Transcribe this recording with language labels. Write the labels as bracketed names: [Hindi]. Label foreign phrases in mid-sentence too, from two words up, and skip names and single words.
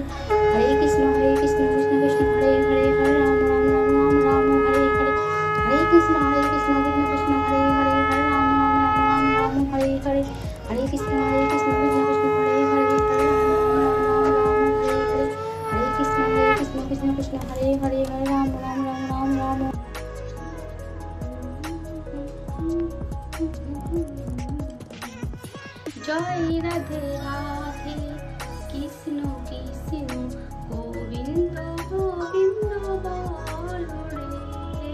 [Sanskrit] হরে কৃষ্ণ কৃষ্ণ হরে হরে হরে রাম রাম রাম রাম রাম হরে হরে। হরে কৃষ্ণ কৃষ্ণ হরে হরে হরে রাম রাম রাম রাম হরে হরে। হরে কৃষ্ণ কৃষ্ণ হরে হরে হরে রাম রাম রাম রাম হরে হরে। হরে কৃষ্ণ কৃষ্ণ হরে হরে হরে রাম রাম রাম রাম রাম। [Bangla] জয় রাধে রাধে কৃষ্ণ কৃষ্ণ গোবিন্দ গোবিন্দ বল রে।